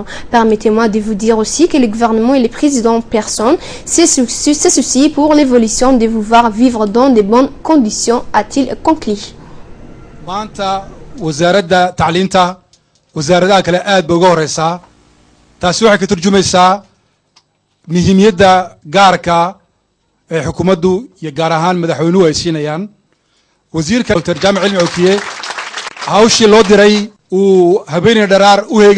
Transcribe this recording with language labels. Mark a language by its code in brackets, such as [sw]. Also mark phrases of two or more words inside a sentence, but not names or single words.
[fr] Permettez-moi de vous dire aussi que le gouvernement et les présidents en personne se soucient pour l'évolution de vous voir vivre dans de bonnes conditions, a-t-il conclu. [so] xukuumaddu iyo gaar ahaan madaxweynuhu ay siinayaan wasiirka Dr Jamil Moukiye hawshii loo diray uu habeenay dharaar u heegan